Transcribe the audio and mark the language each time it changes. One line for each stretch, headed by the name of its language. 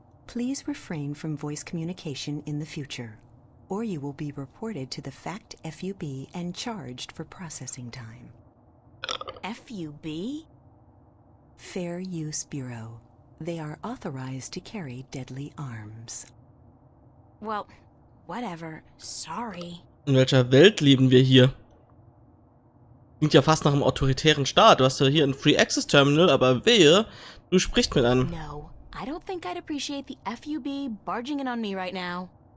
English: Please refrain from voice communication in the future, or you will be reported to the FACT FUB and charged for processing time. FUB? Fair Use Bureau. They are authorized to carry deadly arms. Well, whatever. Sorry.
German: In welcher Welt leben wir hier? Klingt ja fast nach einem autoritären Staat. Du hast ja hier ein Free Access Terminal, aber wehe, du sprichst mit einem.
English: No, I don't think I'd appreciate the FUB barging in on me right now.